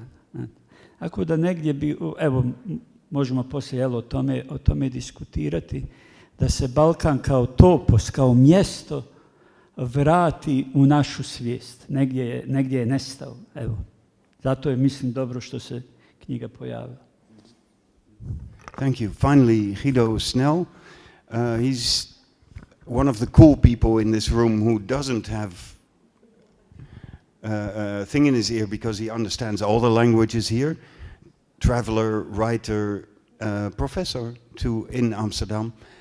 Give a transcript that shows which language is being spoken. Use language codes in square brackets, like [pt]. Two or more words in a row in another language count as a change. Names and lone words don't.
[hr] Ako da negdje bi, evo, možemo poslije o tome diskutirati, da se Balkan kao topos, kao mjesto vrati u našu svijest. Negdje je nestao. Evo. Zato je, mislim, dobro što se knjiga pojavila. [en] Thank you. Finally, GUIDO SNEL. He's one of the cool people in this room who doesn't have a thing in his ear because he understands all the languages here. Traveler, writer, professor too in Amsterdam.